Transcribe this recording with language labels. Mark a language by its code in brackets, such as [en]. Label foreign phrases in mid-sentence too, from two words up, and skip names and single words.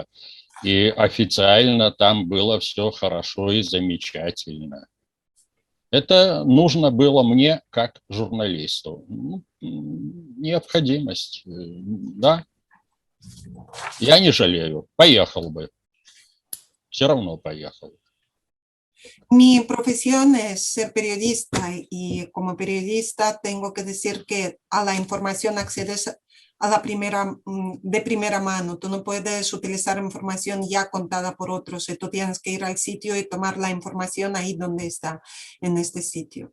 [ru] И официально там было все хорошо и замечательно. Это нужно было мне как журналисту. Необходимость, да. Я не жалею, поехал бы. Все равно поехал. [es] Mi profesión es ser periodista y como periodista tengo que decir que a la información accedes a la de primera mano. Tú no puedes utilizar información ya contada por otros y tú tienes que ir al sitio y tomar la información ahí donde está, en este sitio.